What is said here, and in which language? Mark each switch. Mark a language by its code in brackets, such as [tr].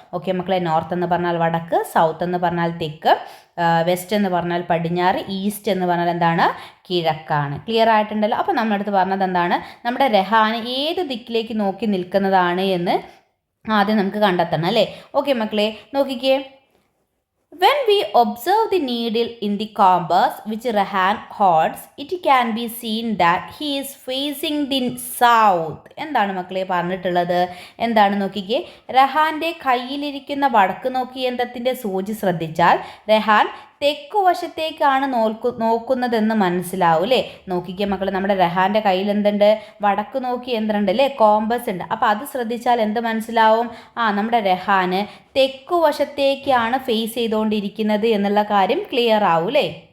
[ml] Okay മക്കളെ, north എന്ന് പറഞ്ഞാൽ വടക്ക്, സൗത്ത് എന്ന് പറഞ്ഞാൽ തെക്ക്, വെസ്റ്റ് എന്ന് പറഞ്ഞാൽ പടിഞ്ഞാറ്, ഈസ്റ്റ് എന്ന് പറഞ്ഞാൽ എന്താണ്? കിഴക്കാണ്. ക്ലിയർ ആയിട്ടുണ്ടല്ലോ? അപ്പോൾ നമ്മുടെ അടുത്ത് പറഞ്ഞത് എന്താണ്? നമ്മുടെ റഹാൻ ഏത് ദിക്കിലേക്ക് നോക്കി നിൽക്കുന്നതാണ് എന്ന് ആദ്യം നമുക്ക് കണ്ടെത്തണം അല്ലേ. ഓക്കെ മക്കളെ, നോക്കിക്കേ. [en] When we observe the needle in the compass which Rahan holds, it can be seen that he is facing the south. [ml] എന്താണ് മക്കളെ പറഞ്ഞിട്ടുള്ളത്? എന്താണ് നോക്കിക്കേ. രഹാൻ്റെ കയ്യിലിരിക്കുന്ന വടക്ക് നോക്കി യന്ത്രത്തിൻ്റെ സൂചി ശ്രദ്ധിച്ചാൽ രഹാൻ തെക്കുവശത്തേക്കാണ് നോക്കുന്നതെന്ന് മനസ്സിലാവും അല്ലേ. നോക്കിക്കേ മക്കളെ, നമ്മുടെ രഹാൻ്റെ കയ്യിൽ എന്തുണ്ട്? വടക്ക് നോക്കി യന്ത്രമുണ്ട് അല്ലേ, കോമ്പസ് ഉണ്ട്. അപ്പോൾ അത് ശ്രദ്ധിച്ചാൽ എന്ത് മനസ്സിലാവും? നമ്മുടെ രഹാന് തെക്കുവശത്തേക്കാണ് ഫേസ് ചെയ്തുകൊണ്ടിരിക്കുന്നത് എന്നുള്ള കാര്യം ക്ലിയർ ആവും അല്ലേ.